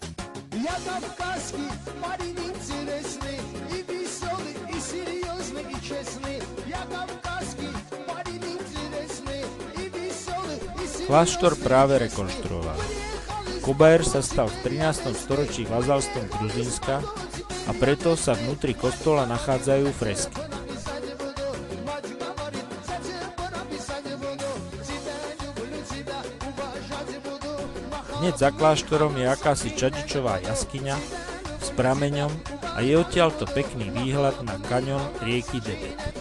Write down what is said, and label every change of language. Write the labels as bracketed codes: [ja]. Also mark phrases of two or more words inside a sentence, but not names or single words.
[ru] Я кавказский парень интересный, и веселый, и серьезный, и честный. [sk] Kláštor práve rekonštruovali. Kobaer sa stal v 13. storočí vazalstvom Gruzínska a preto sa vnútri kostola nachádzajú fresky. Hneď za kláštorom je akási čadičová jaskyňa s prameňom a je odtiaľto pekný výhľad na kaňon rieky Debet.